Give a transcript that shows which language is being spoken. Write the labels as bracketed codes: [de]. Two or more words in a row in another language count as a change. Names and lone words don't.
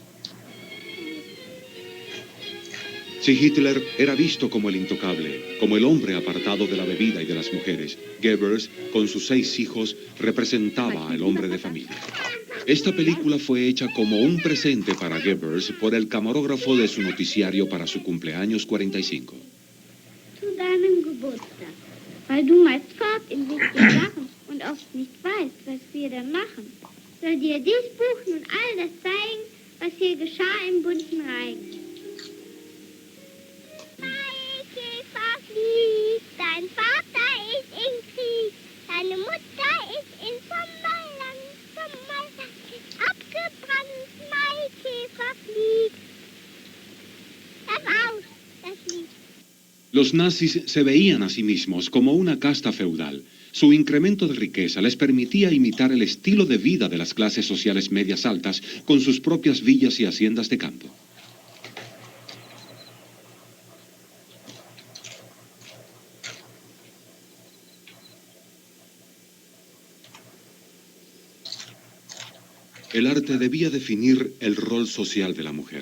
[es] Si Hitler era visto como el intocable, como el hombre apartado de la bebida y de las mujeres, Goebbels, con sus 6 hijos, representaba al hombre de familia. Esta película fue hecha como un presente para Goebbels por el camarógrafo de su noticiario para su cumpleaños 45. [de] Zu deinem Geburtstag, weil du meist fort in wichtige Sachen und oft nicht weißt, was wir dann machen, soll dir dies Buch nun all das zeigen, was hier geschah im bunten Reich. Maikäfer fliegt, dein Vater ist im Krieg, deine Mutter ist in Sommerland abgebrannt. Maikäfer fliegt. Das aus, das Lied. [es] Los nazis se veían a sí mismos como una casta feudal. Su incremento de riqueza les permitía imitar el estilo de vida de las clases sociales medias altas con sus propias villas y haciendas de campo. El arte debía definir el rol social de la mujer.